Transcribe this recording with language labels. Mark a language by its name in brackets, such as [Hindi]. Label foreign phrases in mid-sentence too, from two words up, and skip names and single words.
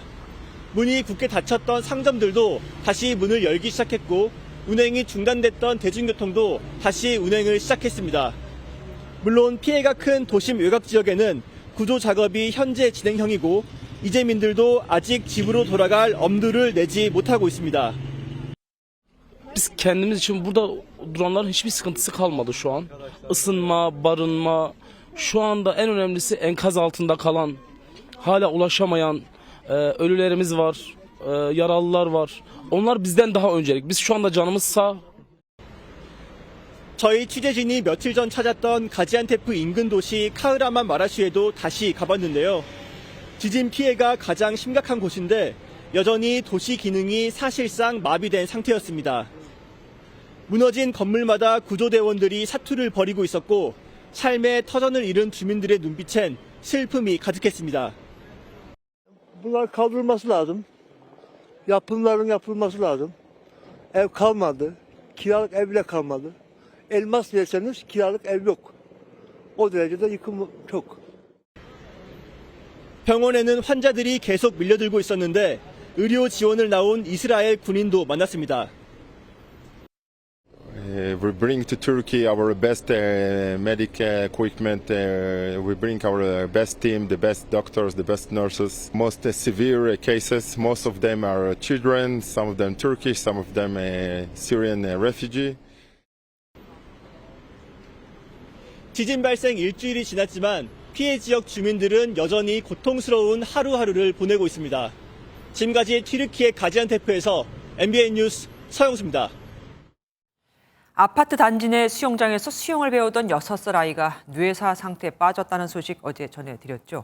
[Korean] 문이 굳게 닫혔던 상점들도 다시 문을 열기 시작했고 운행이 중단됐던 대중교통도 다시 운행을 시작했습니다. 물론 피해가 큰 도심 외곽 지역에는 구조 작업이 현재 진행형이고 이재민들도 아직 집으로 돌아갈 엄두를 내지 못하고 있습니다. [Turkish] Biz kendimiz için burada duranların hiçbir sıkıntısı kalmadı şu an. Isınma, barınma, şu anda en önemlisi enkaz altında kalan, hala ulaşamayan ölülerimiz var, yaralılar var. Onlar bizden daha öncelik. Biz şu anda canımız sağ. [Korean] 저희 취재진이 며칠 전 찾았던 가지안테프 인근 도시 카흐라만 마라슈에도 다시 가봤는데요. 지진 피해가 가장 심각한 곳인데 여전히 도시 기능이 사실상 마비된 상태였습니다. 무너진 건물마다 구조대원들이 사투를 벌이고 있었고 삶의 터전을 잃은 주민들의 눈빛엔 슬픔이 가득했습니다. [Turkish] Bunlar kaldırılması lazım. Yapımların yapılması lazım. Ev kalmadı. Kiralık ev bile kalmadı. Elmas verseniz kiralık ev yok. O derecede yıkım çok. [Korean] 병원에는 환자들이 계속 밀려들고 있었는데 의료 지원을 나온 이스라엘 군인도 만났습니다. [English] We bring to Turkey our best medical equipment. We bring our best team, the best doctors, the best nurses. Most severe cases, most of them are children, some of them Turkish, some of them Syrian refugee. [Korean] 지진 발생 일주일이 지났지만 피해 지역 주민들은 여전히 고통스러운 하루하루를 보내고 있습니다. 지금까지 튀르키예 가지안테프에서 MBN 뉴스 서영수입니다. 아파트 단지 내 수영장에서 수영을 배우던 6살 아이가 뇌사 상태에 빠졌다는 소식 어제 전해드렸죠.